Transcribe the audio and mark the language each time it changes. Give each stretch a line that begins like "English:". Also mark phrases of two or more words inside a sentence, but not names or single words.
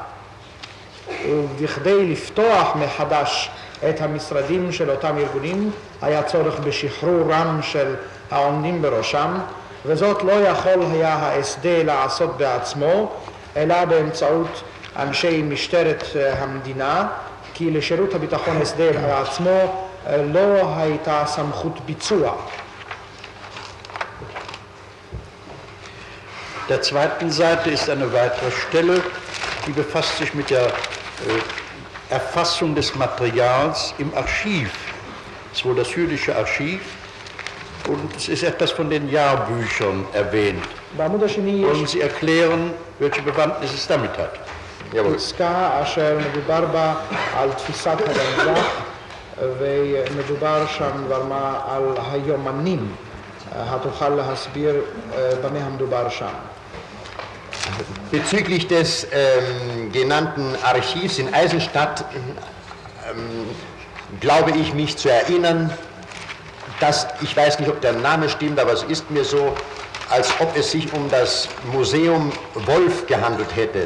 Hebrew: ובכדי לפתוח מחדש את המשרדים של אותם ארגונים היה צורך בשחרורם של העומדים בראשם, וזאת לא יכול היה ה-SD לעשות בעצמו, אלא באמצעות אנשי משטרת המדינה, כי לשירות הביטחון SD בעצמו לא הייתה סמכות ביצוע.
German: Der zweiten Seite ist eine weitere Stelle, die befasst sich mit der Erfassung des Materials im Archiv. Es ist wohl das jüdische Archiv und es ist etwas von den Jahrbüchern erwähnt. Wollen Sie erklären, welche Bewandtnis es damit hat?
Hebrew: פסקה אשר מדובר בה על תפיסת הגנזך ומדובר שם כבר מה על היומנים. התוכל להסביר במה המדובר שם.
German: Bezüglich des genannten Archivs in Eisenstadt glaube ich mich zu erinnern, dass, ich weiß nicht, ob der Name stimmt, aber es ist mir so, als ob es sich um das Museum Wolf gehandelt hätte.